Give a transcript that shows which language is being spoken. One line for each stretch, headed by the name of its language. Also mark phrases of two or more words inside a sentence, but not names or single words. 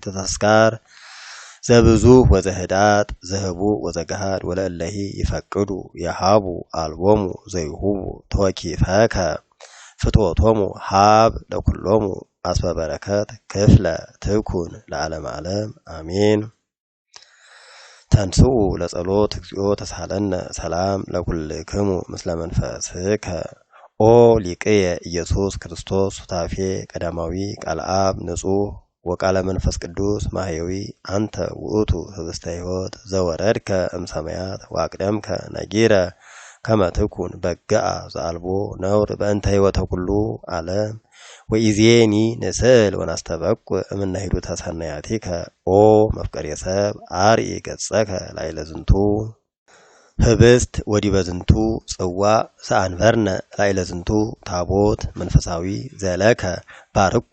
Geez: ተስካር ዘብዙ ወዘህዳጥ ዘህቡዕ ወዘገሃድ ወለእለሂ ይፈቅዱ የሃቡ አልቦሙ ዘይሁቡ ተወኪፈከ ፍትወቶሙ ሃብ ለኩሎሙ አስበ በረከት ክፍለ ትኩን ለዓለመ ዓለም አሜን። ተንስኡ ለጸሎት እግዚኦ ተሳለነ ሰላም ለኩልክሙ ምስለ መንፈስከ ኦ ሊቅየ ኢየሱስ ክርስቶስ ሱታፌ ቀዳማዊ ቃል አብ ንጹሕ ወቃለ መንፈስ ቅዱስ ማህየዊ አንተ ውእቱ ህብስተ ሕይወት ዘወረድከ እምሰማያት ዋቅደምከ ነጊረ ከመ ትኩን በግአ ዘአልቦ ነውር በእንተ ሕይወተ ኩሉ ዓለም ወኢዜኒ ንስእል ወናስተበቁዕ እምነ ሂዱተ ሰናያቲከ ኦ መፍቀሬ ሰብ አርኢ ገጸከ ላዕለ ዝንቱ ህብስት ወዲበ ዝንቱ ጽዋዕ ዘአንበርነ ላዕለ ዝንቱ ታቦት መንፈሳዊ ዘለከ ባርኮ